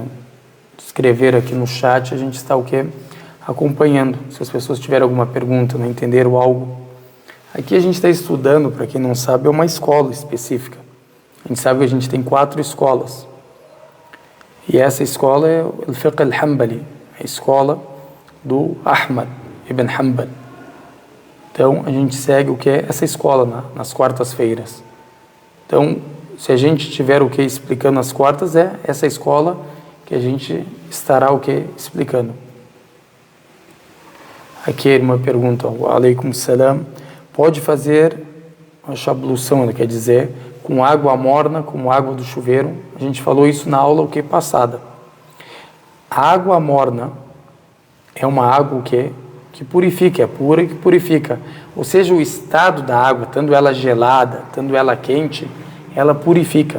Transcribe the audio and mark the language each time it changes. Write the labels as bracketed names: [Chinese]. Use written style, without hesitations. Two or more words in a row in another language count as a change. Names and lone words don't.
[Portuguese] Escrever aqui no chat, a gente está o que? Acompanhando. Se as pessoas tiverem alguma pergunta, não entenderam algo. Aqui a gente está estudando, para quem não sabe, é uma escola específica. A gente sabe que a gente tem 4 escolas. E essa escola é o [Arabic] فقه الحنبلي, [Portuguese] a escola do Ahmad ibn Hanbal. Então, a gente segue o que é essa escola nas quartas-feiras. Então, se a gente tiver o que explicando nas quartas, é essa escola que a gente estará o que explicando. Aqui a irmã pergunta, [Arabic] عليكم السلام, [Portuguese] pode fazer a ablução, quer dizer, com água morna, como água do chuveiro? A gente falou isso na aula o que passada. A água morna é uma água que purifica, é pura e que purifica. Ou seja, o estado da água, tanto ela gelada, tanto ela quente, ela purifica.